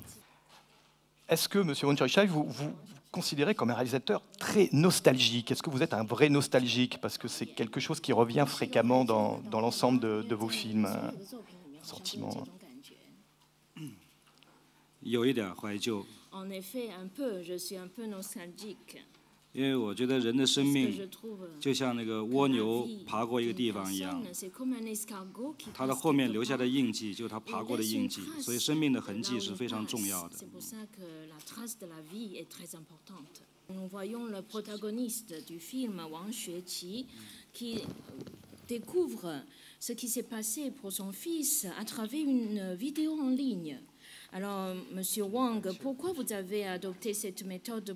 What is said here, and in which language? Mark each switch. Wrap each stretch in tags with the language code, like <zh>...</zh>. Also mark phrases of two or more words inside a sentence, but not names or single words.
<fr>Est-ce que, monsieur Wang Xiaochai, vous considérez comme un réalisateur très nostalgique? Est-ce que vous êtes un vrai nostalgique? Parce que c'est quelque chose qui revient fréquemment dans l'ensemble de vos films, un sentiment. En effet, un peu, je suis un peu nostalgique.</fr> <zh>因为我觉得人的生命就像那个蜗牛爬过一个地方一样，它的后面留下的印记就是它爬过的印记，所以生命的痕迹是非常重要的。</zh> <fr>Nous voyons le protagoniste du film, Wang Xueqi, qui découvre ce qui s'est passé pour son fils à travers une vidéo en ligne. Alors, Monsieur Wang, pourquoi vous avez adopté cette méthode?</fr>